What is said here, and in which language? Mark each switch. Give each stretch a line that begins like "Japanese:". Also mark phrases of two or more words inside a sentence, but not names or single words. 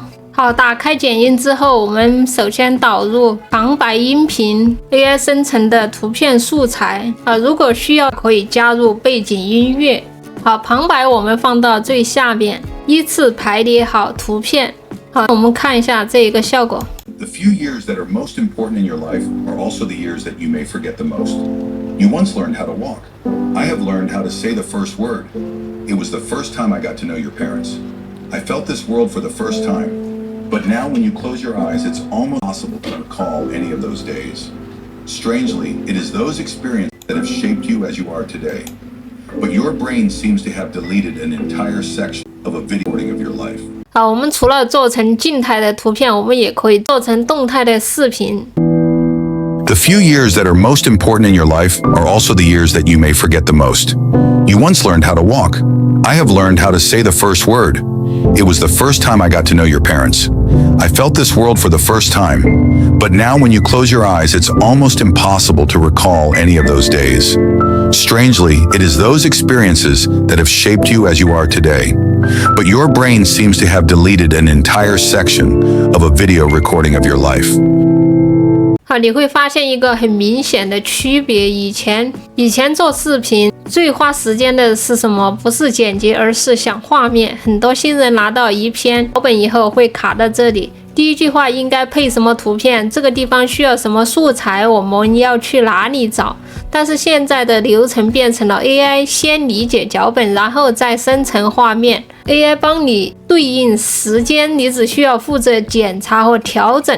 Chinese: 打開剪映之後，我們首先導入旁白音頻 AI 生成的圖片素材。如果需要，可以加入背景音樂。旁白我們放到最下面，依次排列好圖片。我們看一下這個效果。
English: The few years that are most important in your life are also the years that you may forget the most. You once learned how to walk. I have learned how to say the first word. It was the first time I got to know your parents. I felt this world for the first time. But now when you close your eyes, it's almost impossible to recall any of those days. Strangely, it is those experiences that have shaped you as you are today. But your brain seems to have deleted an entire section of a video recording of your life.
Chinese: 我們除了做成靜態的圖片，我們也可以做成動態的視頻。
English: The few years that are most important in your life are also the years that you may forget the most. You once learned how to walk. I have learned how to say the first word. It was the first time I got to know your parents. I felt this world for the first time. But now when you close your eyes, it's almost impossible to recall any of those days. Strangely, it is those experiences that have shaped you as you are today. But your brain seems to have deleted an entire section of a video recording of your life.
Chinese: 你会发现一个很明显的区别。以前做视频最花时间的是什麼？不是剪輯，而是想畫面。很多新人拿到一篇腳本以後會卡到這裡，第一句話應該配什麼圖片，這個地方需要什麼素材，我們要去哪裡找。但是現在的流程變成了 AI 先理解腳本，然後再生成畫面， AI 幫你對應時間，你只需要負責檢查和調整。